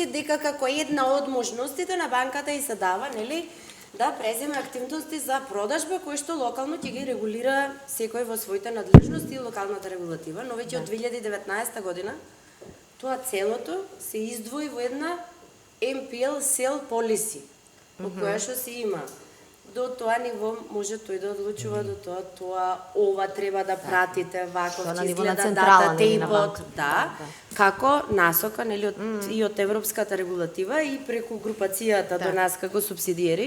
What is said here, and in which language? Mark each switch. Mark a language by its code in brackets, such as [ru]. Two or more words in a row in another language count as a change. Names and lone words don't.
[mk] дека како една од можностите на банката и се дава, нели, да преземе активности за продажба кои што локално ќе ги регулира секој во своите надлежности и локалната регулатива, но веќе од 2019 година тоа целото се издвои во една [en] MPL sell policy, [mk] во која што се има до тоа ниво може тој да одлучува, до тоа ова треба да пратите, ваков ќе изгледа дата тейпот, да, како насока, нели, и од европската регулатива и преку групацијата до нас како субсидиери.